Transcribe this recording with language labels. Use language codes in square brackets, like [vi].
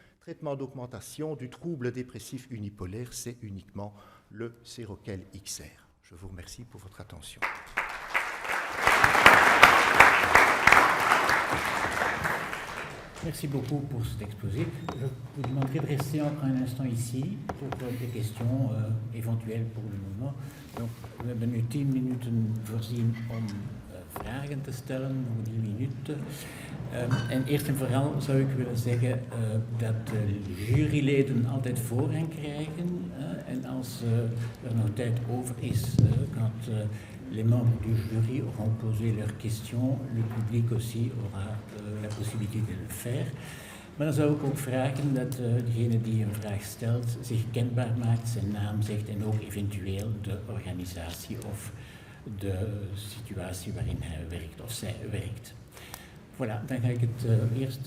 [fr] Traitement d'augmentation du trouble dépressif unipolaire, c'est uniquement le Seroquel XR. Je vous remercie pour votre attention. Merci beaucoup pour cet exposé. Je vous demanderai de rester encore un instant ici pour des questions éventuelles pour le moment. [nl] Donc, we hebben nu 10 minuten voorzien om vragen te stellen, nog 3 minuten. En eerst en vooral zou ik willen zeggen dat de juryleden altijd voorrang krijgen. En als er nog tijd over is, [fr] quand les membres du jury auront posé leurs questions, le public aussi aura la possibilité de le faire. [nl] Maar dan zou ik ook vragen dat degene die een vraag stelt zich kenbaar maakt, zijn naam zegt en ook eventueel de organisatie of de situatie waarin hij werkt of zij werkt. Voilà, dan ga ik het eerst...